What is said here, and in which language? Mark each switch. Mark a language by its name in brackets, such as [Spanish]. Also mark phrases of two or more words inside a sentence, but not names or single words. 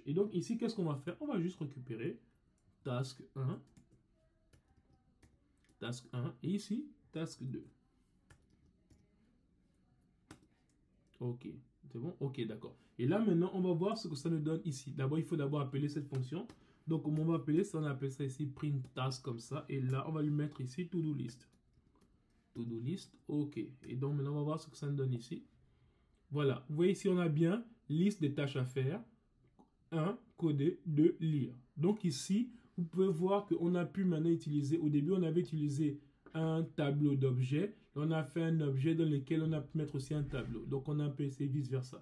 [French] Et donc ici, qu'est-ce qu'on va faire? On va juste récupérer task 1, et ici, task 2. Ok, c'est bon? Ok, d'accord. Et là, maintenant, on va voir ce que ça nous donne ici. D'abord, il faut d'abord appeler cette fonction. Donc, comment on va appeler ça? On appelle ça ici [English] print task [French] comme ça. Et là, on va lui mettre ici [English] to-do list. To-do list, [French] ok. Et donc, maintenant, on va voir ce que ça nous donne ici. Voilà, vous voyez ici, on a bien liste des tâches à faire. 1, coder, 2, lire. Donc ici, vous pouvez voir qu'on a pu maintenant utiliser, au début, on avait utilisé un tableau d'objets. On a fait un objet dans lequel on a pu mettre aussi un tableau. Donc, on a pu essayer vice-versa.